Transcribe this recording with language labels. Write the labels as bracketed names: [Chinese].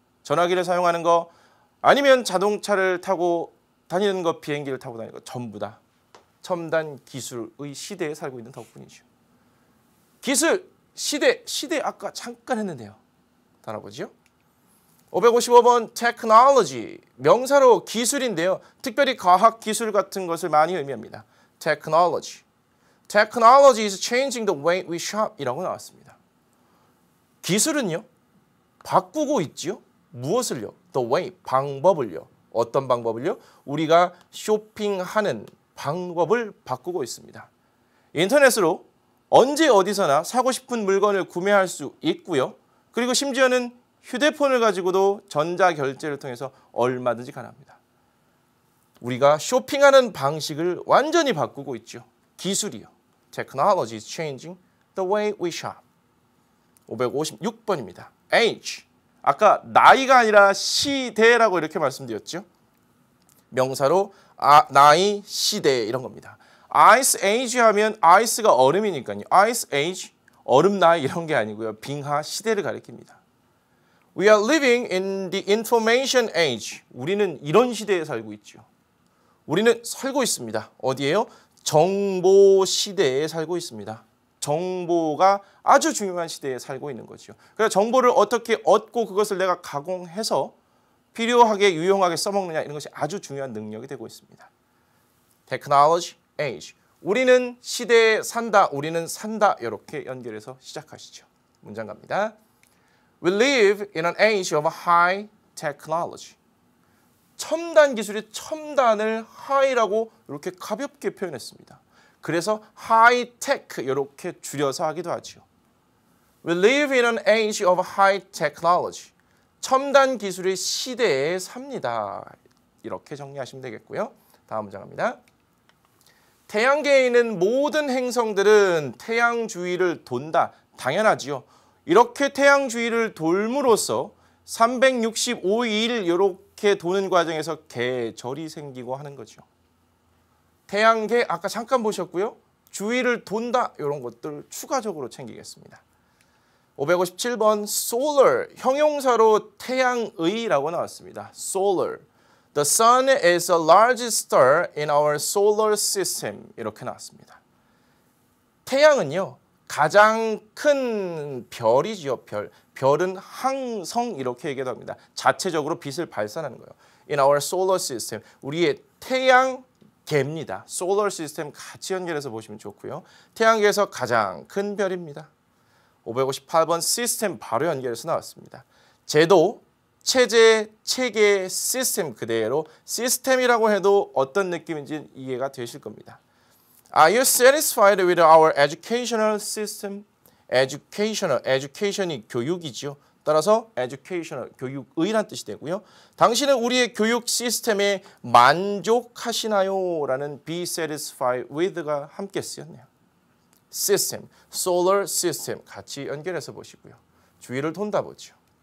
[Korean] 전화기를 사용하는 거 아니면 자동차를 타고 다니는 거, 비행기를 타고 다니는 거 전부 다 첨단 기술의 시대에 살고 있는 덕분이죠. 기술, 시대 아까 잠깐 했는데요. 따라보죠. 555번 technology, 명사로 기술인데요. 특별히 과학 기술 같은 것을 많이 의미합니다. [English] technology. Technology is changing the way we shop [Korean] 이라고 나왔습니다. 기술은요. 바꾸고 있지요. 무엇을요? [English] The way, [Korean] 방법을요. 어떤 방법을요? 우리가 쇼핑하는 방법을 바꾸고 있습니다. 인터넷으로 언제 어디서나 사고 싶은 물건을 구매할 수 있고요. 그리고 심지어는 휴대폰을 가지고도 전자결제를 통해서 얼마든지 가능합니다. 우리가 쇼핑하는 방식을 완전히 바꾸고 있죠. 기술이요. [English] Technology is changing the way we shop. [Korean] 556번입니다. age. 아까 나이가 아니라 시대라고 이렇게 말씀드렸죠. 명사로 나이, 시대 이런 겁니다. ice age 하면 ice가 얼음이니까요. ice age, 얼음 나이 이런 게 아니고요. 빙하 시대를 가리킵니다. [English] We are living in the information age. [Korean] 우리는 이런 시대에 살고 있죠. 우리는 살고 있습니다. 어디예요? 정보 시대에 살고 있습니다. 정보가 아주 중요한 시대에 살고 있는 거죠. 그래서 정보를 어떻게 얻고 그것을 내가 가공해서 필요하게 유용하게 써먹느냐 이런 것이 아주 중요한 능력이 되고 있습니다. [English] Technology age. [Korean] 우리는 시대에 산다. 우리는 산다. 이렇게 연결해서 시작하시죠. 문장 갑니다. [English] We live in an age of high technology. [Korean] 첨단 기술이 첨단을 high라고 이렇게 가볍게 표현했습니다. 그래서 high-tech 이렇게 줄여서 하기도 하죠. [English] We live in an age of high technology. [Korean] 첨단 기술의 시대에 삽니다. 이렇게 정리하시면 되겠고요. 다음 문장 갑니다. 태양계에 있는 모든 행성들은 태양 주위를 돈다. 당연하지요. 이렇게 태양 주위를 돌므로써 365일 이렇게 도는 과정에서 계절이 생기고 하는 거죠. 태양계 아까 잠깐 보셨고요. 주위를 돈다 이런 것들 추가적으로 챙기겠습니다. 557번 solar 형용사로 태양의라고 나왔습니다. [English] solar. The sun is the largest star in our solar system [Korean] 이렇게 나왔습니다. 태양은요. 가장 큰 별이지요. 별은 항성 이렇게 얘기도 합니다. 자체적으로 빛을 발산하는 거예요. [English] In our solar system. [Korean] 우리의 태양계입니다. solar system 같이 연결해서 보시면 좋고요. 태양계에서 가장 큰 별입니다. 558번 시스템 바로 연결해서 나왔습니다. 제도, 체제, 체계, 시스템 그대로 시스템이라고 해도 어떤 느낌인지 이해가 되실 겁니다. [English] Are you satisfied with our educational system? [Korean] education이 교육이죠. 따라서 educational, 교육의란 뜻이 되고요. 당신은 우리의 교육 시스템에 만족하시나요? 라는 be satisfied with가 함께 쓰였네요. system, solar system 같이 연결해서 보시고요. 주위를 돈다 보죠.